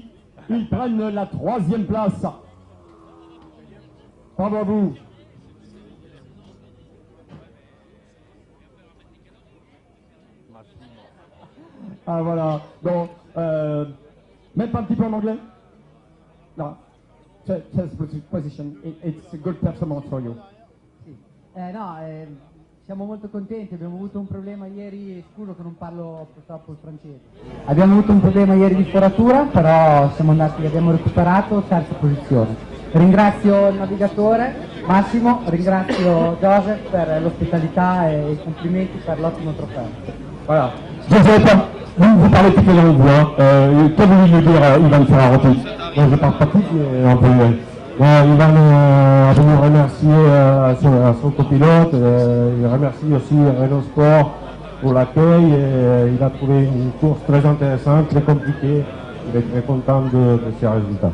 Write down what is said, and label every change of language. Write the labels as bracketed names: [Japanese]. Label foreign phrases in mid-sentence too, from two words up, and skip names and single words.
[French] Ils prennent la 3e place. Bravo à vous. Ah voilà, donc, même pas un petit peu en anglais? [English] No, chess position, it's a good performance for you. [Italian] Siamo molto contenti, abbiamo avuto un problema ieri, scuso che non parlo purtroppo il francese. Abbiamo avuto un problema ieri di foratura, però abbiamo recuperato, terza posizione. Ringrazio il navigatore Massimo, ringrazio Joseph per l'ospitalità e i complimenti per l'ottimo trofeo. [French] Voilà. Joseph, vous parlez toutes les langues, hein. Que voulez-vous dire, Ivan Ferrarotti? Moi, je parle pas toutes, mais un peu. Ivan a voulu remercier à son copilote, il remercie aussi Renault Sport pour l'accueil, il a trouvé une course très intéressante, très compliquée, il est très content de ses résultats.